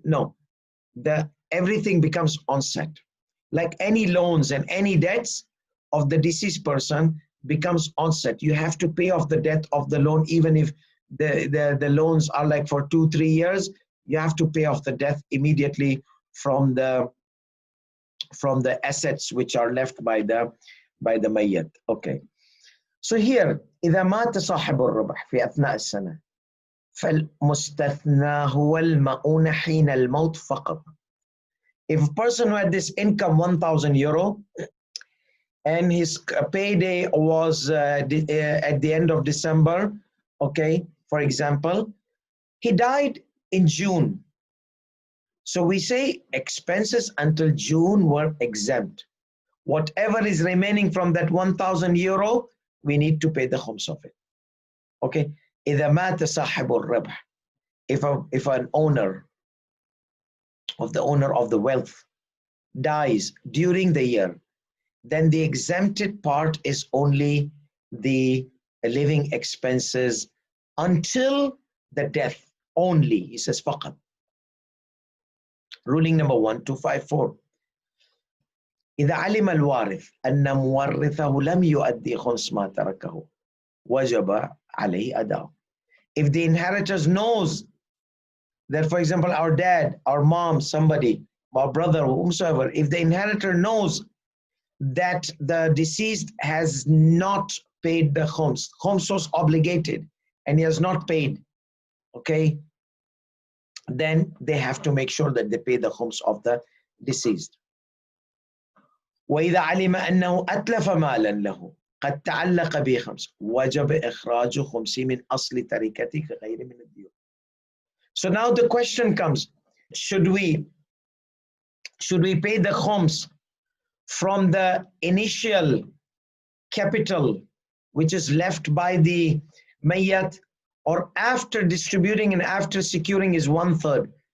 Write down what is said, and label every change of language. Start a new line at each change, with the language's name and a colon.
English: No, everything becomes onset. Like any loans and any debts of the deceased person becomes onset. You have to pay off the debt of the loan, even if the loans are like for 2-3 years. You have to pay off the debt immediately from the assets which are left by the mayyat. Okay, so here
Arabic: إذا مات صاحب الربح في أثناء السنة فالمستثنى هو المؤونة حين الموت فقط.
English: If a person who had this income 1,000 euro and his payday was at the end of December, okay, for example, he died in June. So we say expenses until June were exempt. Whatever is remaining from that 1,000 euro, we need to pay the khums of it. Okay.
Arabic: إذا مات صاحب الربح,
English: if an owner of the wealth dies during the year, then the exempted part is only the living expenses until the death only. He says فقط. Ruling number 1254.
Arabic: إذا علم الوارث أن مورثه لم يؤدي خمس ما تركه وجب عليه أداء.
English: If the inheritors knows that, for example, our dad, our mom, somebody, our brother, whomsoever, if the inheritor knows that the deceased has not paid the khums was obligated and he has not paid, okay, then they have to make sure that they pay the khums of the deceased.
Arabic: وإذا علم أنه أتلف مالا له قد تعلق به خمس وجب إخراج خمسه من أصل تركته كغير من الديون.
English: So now the question comes, should we pay the khums from the initial capital which is left by the mayyat, or after distributing and after securing is 1/3?